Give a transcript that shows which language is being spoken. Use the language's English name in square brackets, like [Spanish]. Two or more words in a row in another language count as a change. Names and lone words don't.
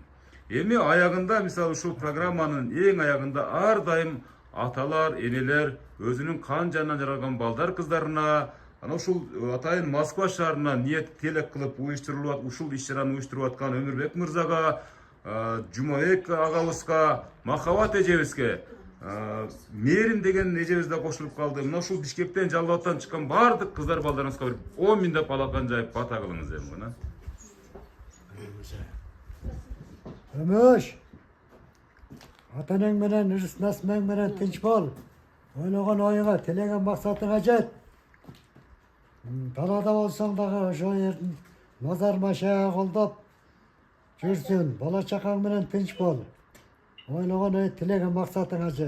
[Kyrgyz] Эми аягында, мисалы ушул программанын эң аягында ар дайым аталар, энелер өзүнүн кан жанынан жаралган балдар кыздарына, ана ушул атайын Москва шаарына ниет телек кылып уюштурулуп, ушул иш-чараны уюштуруп аткан Өмүрбек мырзага, Жумабек агабызга, Махабат эжебизге, Мээрим деген эжебиз да кошулуп калды. Мына ушул Бишкектен, Жалалабадтан чыккан бардык кыздар балдарыңызга бир 10 миңдеп алакан жайып бата кылыңыз эми мына. Ömüş. Ataның менен, ырыс насмаң менен тынч бол. Ойлогон ойуңа, телеген максатыңа жет. Талада болсоң дагы ошо жердин мазар машая колдоп жүрсүн. Бала чакаң менен тынч бол. Ойлогон ой, телеген максатыңа жет.